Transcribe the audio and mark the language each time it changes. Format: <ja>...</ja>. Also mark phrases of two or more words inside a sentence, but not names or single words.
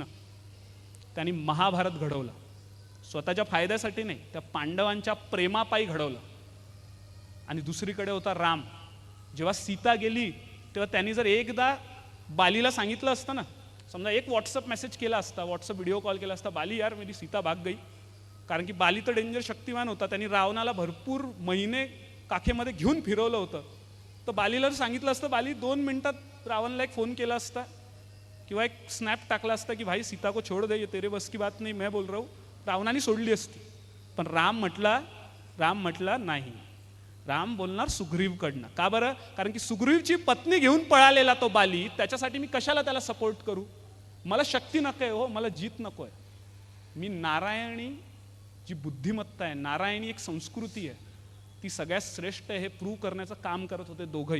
<mr>त्यांनी महाभारत घडवलं, स्वतःच्या फायद्यासाठी नाही, त्या पांडवांच्या प्रेमापायी घडवलं. आणि दुसरीकडे होता राम. जेव्हा सीता गेली तेव्हा त्यांनी जर एकदा बालीला सांगितलं असतं ना, समजा एक व्हॉट्सअप मेसेज केला असता, व्हॉट्सअप</mr> <en>video call</en> <mr>केला असता,</mr> <hi>बाली यार मेरी सीता भाग गई.</hi> <mr>कारण की बाली तर डेंजर शक्तिमान होता, त्यांनी रावणाला भरपूर महिने काखेमध्ये घेऊन फिरवलं होतं. तर बालीला सांगितलं असतं, बाली 2 मिनिटात रावणला एक फोन केला असता किंवा एक स्नॅप टाकला असता की</mr> <hi>भाई सीता को छोड़ दे, ये तेरे बस की बात नहीं, मैं बोल रहा हूँ,</hi> <mr>रावणाने सोडली असती. पण राम म्हटला नाही. राम बोलणार सुग्रीवकडनं. का बरं? कारण की सुग्रीवची पत्नी घेऊन पळालेला तो बाली, त्याच्यासाठी मी कशाला त्याला सपोर्ट करू? मला शक्ती नको आहे हो, मला जीत नको आहे. मी नारायणी जी बुद्धिमत्ता आहे, नारायणी एक संस्कृती आहे, ती सगळ्यात श्रेष्ठ आहे हे प्रूव्ह करण्याचं काम करत होते दोघंही.</mr>